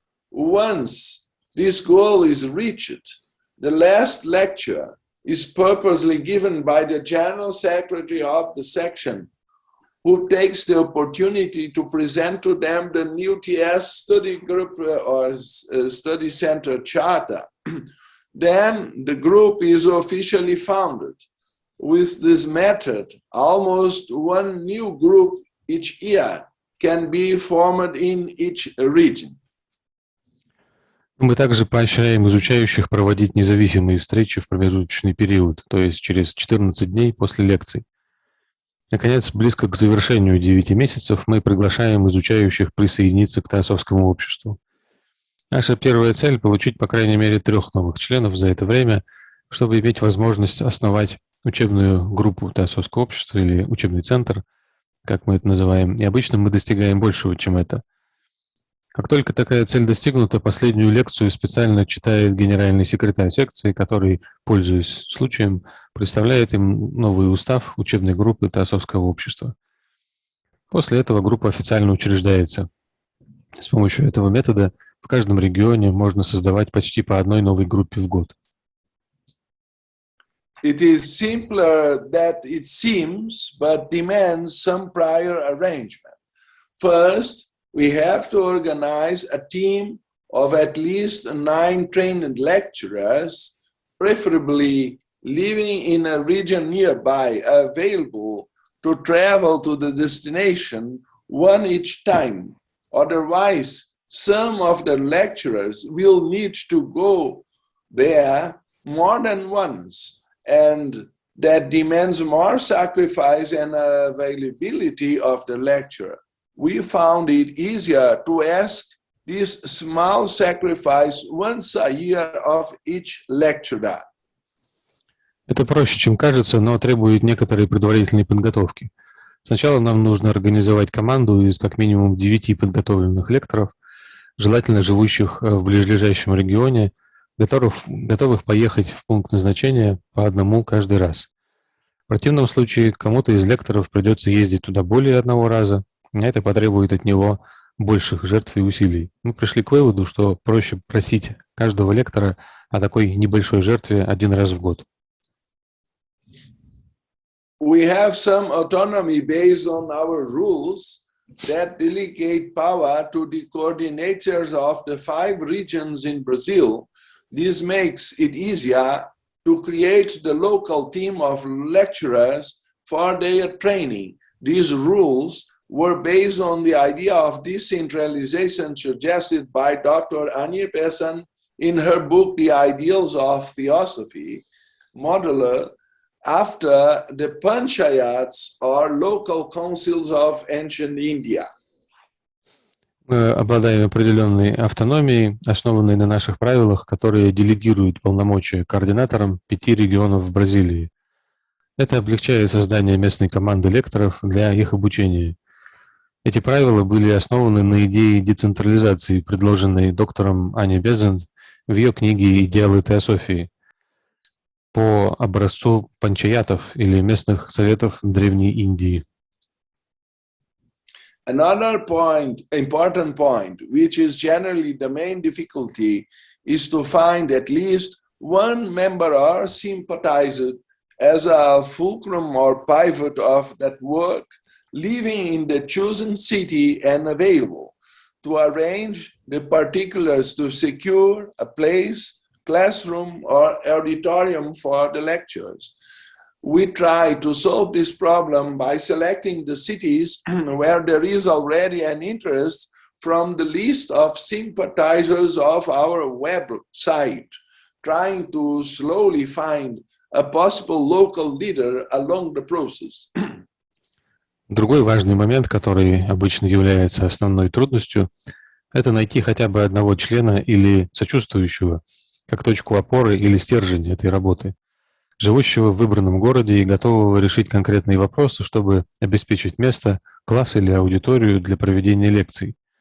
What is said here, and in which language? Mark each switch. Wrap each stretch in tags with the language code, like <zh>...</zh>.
<en>Once this goal is reached, the last lecture is purposely given by the General Secretary of the section, who takes the opportunity to present to them the new TS study group or study center charter. Then the group is officially founded. With this method, almost 1 new group each year can be formed in each region.</en> <ru>Мы также поощряем изучающих проводить независимые встречи в промежуточный период, то есть через 14 дней после лекций. Наконец, близко к завершению 9 месяцев мы приглашаем изучающих присоединиться к Теософскому обществу. Наша первая цель – получить по крайней мере 3 новых членов за это время, чтобы иметь возможность основать учебную группу Теософского общества или учебный центр, как мы это называем, и обычно мы достигаем большего, чем это. Как только такая цель достигнута, последнюю лекцию специально читает генеральный секретарь секции, который, пользуясь случаем, представляет им новый устав учебной группы Теософского общества. После этого группа официально учреждается. С помощью этого метода в каждом регионе можно создавать почти по одной новой группе в год.</ru> <en>It is simpler than it seems, but demands some prior arrangement. First, we have to organize a team of at least 9 trained lecturers, preferably living in a region nearby, available to travel to the destination one each time. Otherwise, some of the lecturers will need to go there more than once, and that demands more sacrifice and availability of the lecturer. We found it easier to ask this small sacrifice once a year of each lecturer.</en> <ru>Это проще, чем кажется, но требует некоторой предварительной подготовки. Сначала нам нужно организовать команду из как минимум 9 подготовленных лекторов, желательно живущих в близлежащем регионе, готовых поехать в пункт назначения по одному каждый раз. В противном случае кому-то из лекторов придется ездить туда более одного раза, а это потребует от него больших жертв и усилий. Мы пришли к выводу, что проще просить каждого лектора о такой небольшой жертве один раз в год.</ru> <en>We have some autonomy based on our rules that delegate power to the coordinators of the 5 regions in Brazil. This makes it easier to create the local team of lecturers for their training. These rules were based on the idea of decentralization suggested by Dr. Anja Pessan in her book, The Ideals of Theosophy, modeled after the panchayats or local councils of ancient India.</en> <ru>Мы обладаем определенной автономией, основанной на наших правилах, которые делегируют полномочия координаторам 5 регионов в Бразилии. Это облегчает создание местной команды лекторов для их обучения. Эти правила были основаны на идее децентрализации, предложенной доктором Аней Безен в ее книге «Идеалы Теософии» по образцу панчаятов или местных советов Древней Индии.</ru> <en>Another important point, which is generally the main difficulty, is to find at least one member or sympathizer as a fulcrum or pivot of that work, living in the chosen city and available to arrange the particulars to secure a place, classroom, or auditorium for the lectures. We try to solve this problem by selecting the cities where there is already an interest from the list of sympathizers of our website, trying to slowly find a possible local leader along the process.</en> <ru>Другой важный момент, который обычно является основной трудностью, это найти хотя бы одного члена или сочувствующего, как точку опоры или стержень этой работы, живущего в выбранном городе и готового решить конкретные вопросы, чтобы обеспечить место, класс или аудиторию для проведения лекций.</ru>